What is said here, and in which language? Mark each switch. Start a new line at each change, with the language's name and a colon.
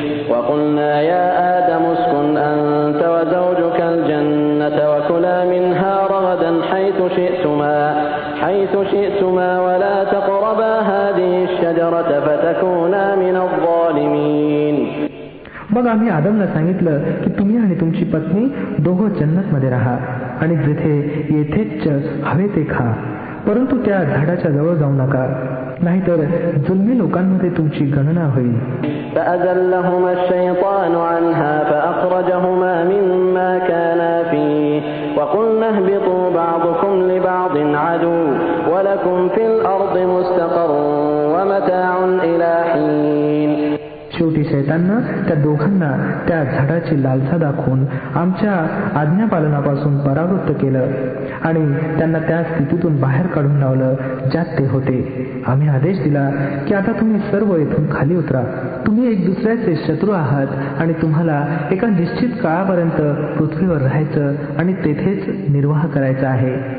Arabic: وَقُلْنَا يَا آدَمُ اسْكُنْ أَنْتَ وَزَوْجُكَ الْجَنَّةَ وَكُلَا مِنْهَا رَغَدًا حَيْثُ شِئْتُمَا وَلَا تَقْرَبَا هَذِهِ الشَّجَرَةَ فَتَكُونَا مِنَ الظَّالِمِينَ.
Marathi: मग आम्ही आदमला सांगितलं की तुम्ही आणि तुमची पत्नी दोघं जन्नतमध्ये राहा आणि जिथे येथेच हवे ते खा, परंतु त्या झाडाच्या जवळ जाऊ नका, नाहीतर जुलमी लोकांमध्ये तुमची गणना होईल.
Arabic: فأزلهما الشيطان عنها فأخرجهما مما كانا فيه وقلنا اهبطوا بعضكم لبعض عدو ولكم في الأرض مستقر ومتاع إلى حين.
Marathi: शेवटी शैताननं त्या दोघांना त्या झाडाची लालसा दाखवून आमच्या आज्ञापालनापासून परावृत्त केलं आणि त्यांना त्या स्थितीतून बाहेर काढून लावलं ज्यात ते होते. आम्ही आदेश दिला की आता तुम्ही सर्व येथून खाली उतरा. तुम्ही एक दुसऱ्याचे शत्रू आहात आणि तुम्हाला एका निश्चित काळापर्यंत पृथ्वीवर राहायचं आणि तेथेच निर्वाह करायचा आहे.